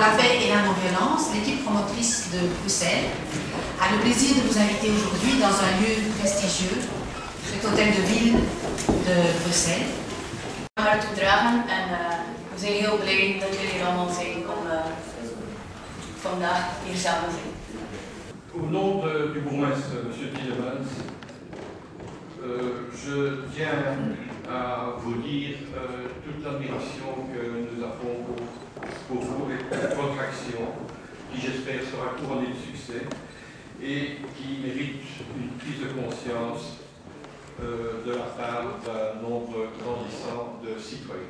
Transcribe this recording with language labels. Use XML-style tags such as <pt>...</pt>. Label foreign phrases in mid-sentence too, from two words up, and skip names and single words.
<fr>la paix et la non-violence, l'équipe promotrice de Bruxelles, a le plaisir de vous inviter aujourd'hui dans un lieu prestigieux, cet hôtel de ville de Bruxelles.</fr> <nl>Haar toe dragen en we zijn heel blij dat jullie er allemaal zijn om vandaag hier samen te zijn.</nl> <fr>Au nom du bourgmestre, M. Tielemans, je tiens à vous dire toute l'admiration que nous avons pour vous et pour votre action, qui j'espère sera couronnée de succès et qui mérite une prise de conscience de la part d'un nombre grandissant de citoyens.</fr>